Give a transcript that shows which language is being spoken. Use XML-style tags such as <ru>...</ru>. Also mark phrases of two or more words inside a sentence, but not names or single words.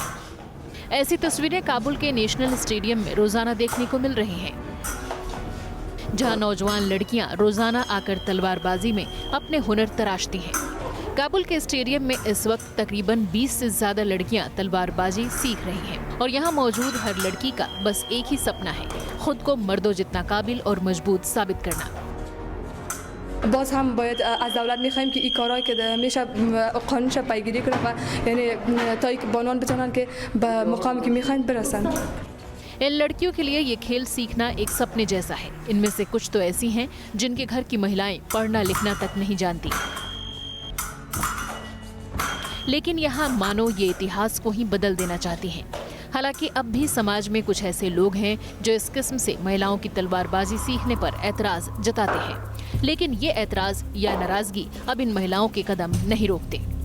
<hi>ऐसी तस्वीरें काबुल के नेशनल स्टेडियम में रोजाना देखने को मिल रही हैं, जहां नौजवान लड़कियां रोजाना आकर तलवारबाजी में अपने हुनर तराशती हैं। काबुल के स्टेडियम में इस वक्त तकरीबन 20 से ज्यादा लड़कियां तलवारबाजी सीख रही हैं और यहाँ मौजूद हर लड़की का बस एक ही सपना है, खुद को मर्दों जितना काबिल और मजबूत साबित करना।</hi> <fa>باز هم باید از دولت می‌خوایم که این کارهایی که همیشه قانونش پیگیری کنه و یعنی تا اینکه بانوان بتونن که به مقامی که می‌خواین برسن.</fa> <hi>इन लड़कियों के लिए ये खेल सीखना एक सपने जैसा है। इनमें से कुछ तो ऐसी हैं जिनके घर की महिलाएं पढ़ना लिखना तक नहीं जानती, लेकिन यहाँ मानो ये इतिहास को ही बदल देना चाहती हैं। हालांकि अब भी समाज में कुछ ऐसे लोग हैं जो इस किस्म से महिलाओं की तलवारबाजी सीखने पर ऐतराज जताते हैं, लेकिन ये ऐतराज या नाराजगी अब इन महिलाओं के कदम नहीं रोकते।</hi>